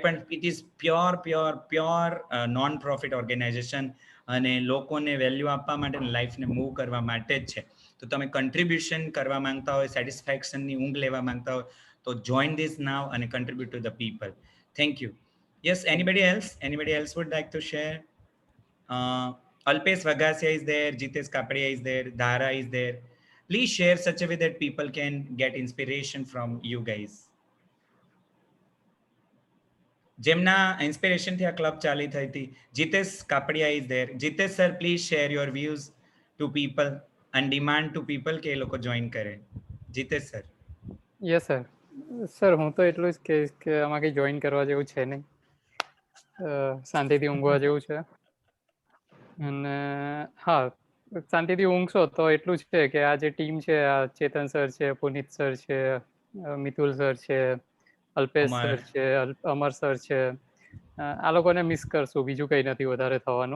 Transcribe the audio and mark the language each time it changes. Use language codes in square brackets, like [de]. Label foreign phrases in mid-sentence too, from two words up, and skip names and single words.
[gu] પણ [en] it is pure non profit organisation [gu] અને લોકોને વેલ્યુ આપવા માટે, લાઈફને મૂવ કરવા માટે જ છે. તો તમે કન્ટ્રીબ્યુશન કરવા માંગતા હોય, સેટિસ્ફેક્શનની ઊંઘ લેવા માંગતા હોય, તો [en] join this now and contribute to the people. thank you. Yes, anybody else would like to share? Alpesh Vagasia is there, Jitesh Kapadia is there, Dhara is there. Please share such a way that people can get inspiration from you guys. [gu] જેમના ઇન્સ્પિરેશન થી આ ક્લબ ચાલી થઈ હતી. [en] Jitesh Kapadia is there. Jitesh sir, please share your views to people and demand to people [gu] કે એ લોકો જોઈન કરે. [en] Jitesh sir. yes sir. [gu] સર હું તો એટલું જ કહીશ કે આમાં કંઈ જોઈન કરવા જેવું છે નહીં, શાંતિથી ઊંઘવા જેવું છે. અને હા, શાંતિથી ઊંઘશો તો એટલું જ છે કે આ જે ટીમ છે, આ ચેતન સર છે, પુનિત સર છે, મિતુલ સર છે, અલ્પેશ સર છે, અમર સર છે, આ લોકોને મિસ કરશું, બીજું કંઈ નથી વધારે થવાનું.